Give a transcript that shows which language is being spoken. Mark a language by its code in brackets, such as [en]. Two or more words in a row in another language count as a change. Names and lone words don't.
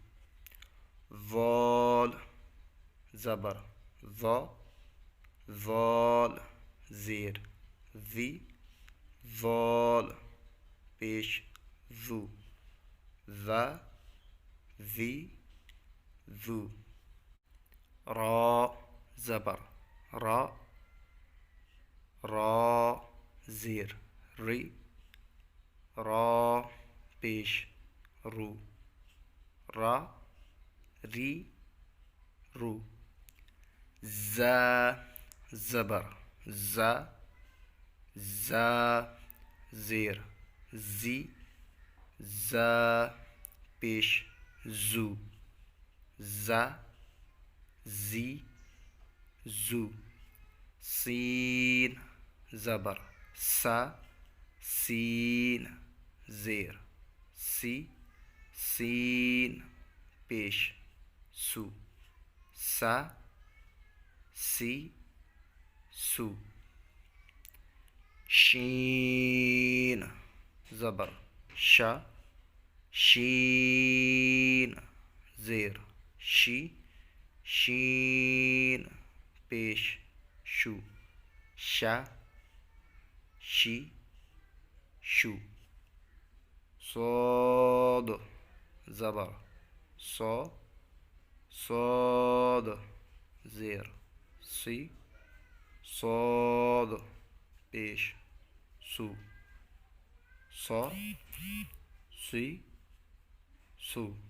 [ur] وال زبر وا، وال زیر وی، وال پیش وو، و وی وو۔ را زبر را، را زیر ری، را پیش رو، را ری رو۔ ز زبر زا، زا زیر زی، زا پیش زو، زا زی زو۔ سین زبر سا، سین زیر سی، سین پیش سو، سا سی سو. شین زبر شا. شین زیر شی. شین پیش شو. شا. شی شو. صاد زبر صا. صاد زیر سی. صاد پیش سو. صا. سی سو.